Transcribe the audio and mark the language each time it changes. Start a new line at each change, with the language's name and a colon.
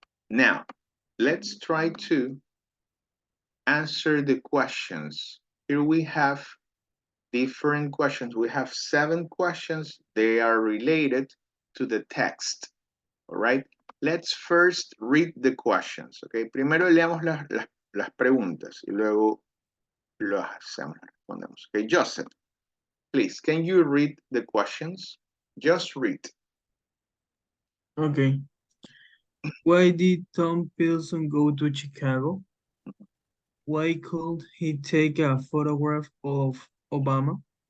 English: Now, let's try to answer the questions. Here we have different questions. We have 7 questions. They are related to the text. All right. Let's first read the questions. Okay.
Spanish: Primero leamos las preguntas y luego lo hacemos, respondemos.
English: Okay. Joseph, please, can you read the questions? Just read. Okay. Why did Tom Pilson go to Chicago? Why could he take a photograph of Obama?